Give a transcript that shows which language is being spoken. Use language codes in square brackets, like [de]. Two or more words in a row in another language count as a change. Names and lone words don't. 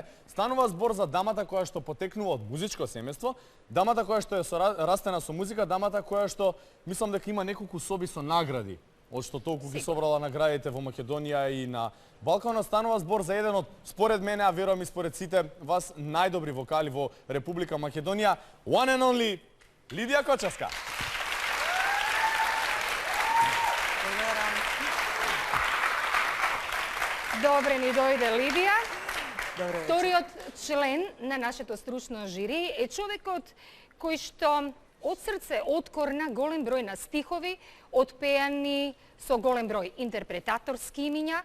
[mk] Станува збор за дамата која што потекнува од музичко семејство, дамата која што е растена со музика, дамата која што мислам дека има неколку соби со награди, од што толку ги собрала наградите во Македонија и на Балканот. Станува збор за еден од, според мене, а верувам и според сите вас, најдобри вокали во Република Македонија, [en] one and only Лидија Кочевска. [mk] Добре ни дојде Лидија. Вториот член на нашето стручно жири е човекот кој што од срце откорна голем број на стихови, отпеани со голем број интерпретаторски имиња.